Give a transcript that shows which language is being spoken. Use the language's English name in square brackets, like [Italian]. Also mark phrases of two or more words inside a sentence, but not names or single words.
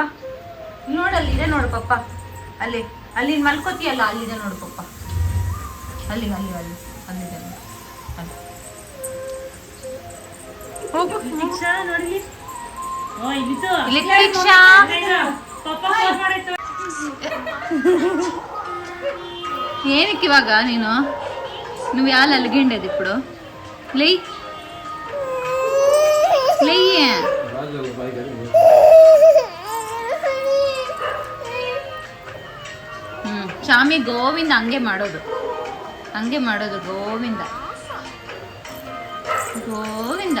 [Kannada] ನೋಡಲ್ಲಿ ಇದೆ ನೋಡು ಪಪ್ಪ, ಅಲ್ಲಿ ಅಲ್ಲಿ ಮಲ್ಕೋತಿಯಲ್ಲ, ಅಲ್ಲಿದೆ ನೋಡು ಪಪ್ಪ, ಅಲ್ಲಿ ಅಲ್ಲಿ ಅಲ್ಲಿ ಅಲ್ಲಿದೆ ನೋಡು. ಹೋಗು ದೀಕ್ಷಾ, ನೋಡಿ ಇಲ್ಲಿ ದೀಕ್ಷಾ. ಏನಕ್ಕೆ ಇವಾಗ [Telugu] నువ్వు యాళ్ళు అలిగిండేది ఇప్పుడు? [Kannada] లే ಚಾಮಿ ಗೋವಿಂದ ಹಂಗೆ ಮಾಡೋದು ಗೋವಿಂದ ಗೋವಿಂದ.